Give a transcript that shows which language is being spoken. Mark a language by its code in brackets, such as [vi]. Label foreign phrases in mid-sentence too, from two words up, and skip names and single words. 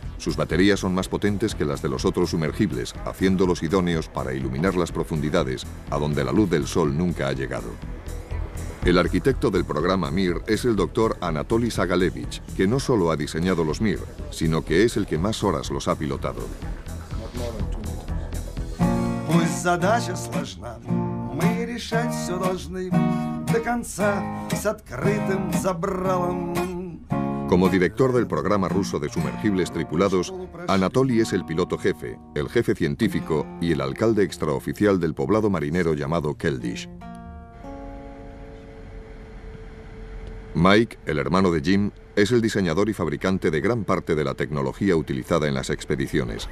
[es] Sus baterías son más potentes que las de los otros sumergibles, haciéndolos idóneos para iluminar las profundidades a donde la luz del sol nunca ha llegado. El arquitecto del programa Mir es el doctor Anatoly Sagalevich, que no solo ha diseñado los Mir, sino que es el que más horas los ha pilotado. [ru] Пусть задача сложна, мы решать все должны до конца и с открытым забралом. [es] Como director del programa ruso de sumergibles tripulados, Anatoly es el piloto jefe, el jefe científico y el alcalde extraoficial del poblado marinero llamado Keldysh. Mike, el hermano de Jim, es el diseñador y fabricante de gran parte de la tecnología utilizada en las expediciones.